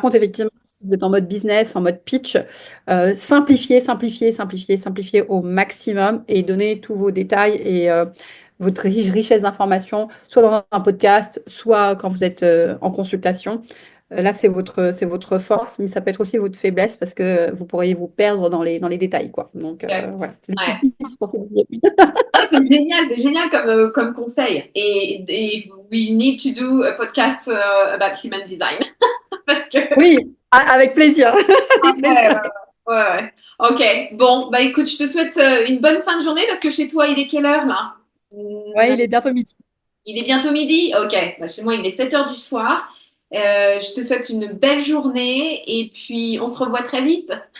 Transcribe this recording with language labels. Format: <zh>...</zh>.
<fr>contre, effectivement, si vous êtes en mode business, en mode pitch, simplifiez, simplifiez, simplifiez, simplifiez au maximum et donnez tous vos détails et votre richesse d'informations, soit dans un podcast, soit quand vous êtes en consultation. Là, c'est votre force, mais ça peut être aussi votre faiblesse parce que vous pourriez vous perdre dans les détails, quoi. Donc, ok. voilà. Les Ouais. petits tips pour cette vie. Ah, c'est génial comme conseil.</fr> <en>Et we need to do a podcast about human design.</en> <fr>Parce que, Oui, avec plaisir. Avec ouais, plaisir. ouais, ouais. Ok, bon, bah écoute, je te souhaite une bonne fin de journée parce que chez toi, il est quelle heure là? Ouais, il est bientôt midi. Il est bientôt midi? Ok, bah, chez moi, il est 7 heures du soir. Je te souhaite une belle journée et puis on se revoit très vite.</fr>